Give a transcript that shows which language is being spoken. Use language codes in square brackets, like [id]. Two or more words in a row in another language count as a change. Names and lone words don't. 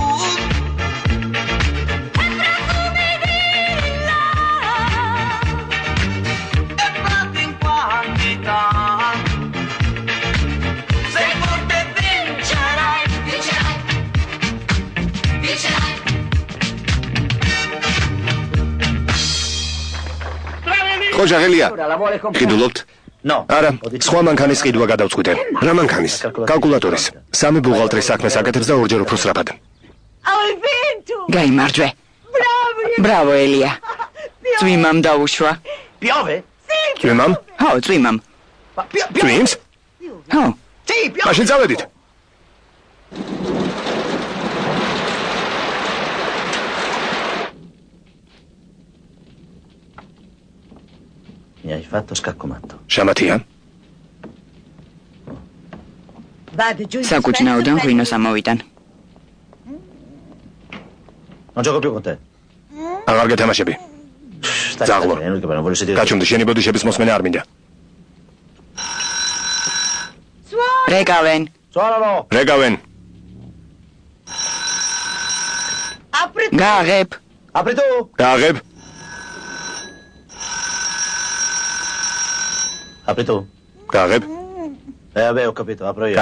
[it] E profumi di lilla. e prati in quantità. Sei forte e vincerai, Vincerai, vincerai. [ka] ხო ჟაღელია. ხიდულობთ. არა, სხვა მანქანის ყიდვა გადავწყვიტე. რა მანქანის? კალკულატორის. სამი ბუღალტრის საქმეს აკეთებს და ორჯერ უფრო სწრაფად. გაიმარჯვე. ბრავო ელია. წვიმამ დაუშვა. [it] Piove? [ka] წვიმამ? ხო, წვიმამ. წვიმს? ხო. [it] Sì, piove. [ka] მაშინ წავედით. [it] Mi hai fatto scaccomatto. [ka] შამათია? საკუჭნაოდან ღვინოს ამოვიტან. [it] Non gioco più con te. [ka] აღარ გეთამაშები. [it] Stai Zaglo. bene, che non voglio sentire. [ka] გაჩუმდი, შენი ბოდიშების მოსმენა არ მინდა. რეკავენ. [it] Suonalo! [ka] რეკავენ. გააღებ. [it] Apri tu! [ka] გააღებ. [it] Apri tu. [ka] გააღებ. [it] Vabbè, ho capito, apro io.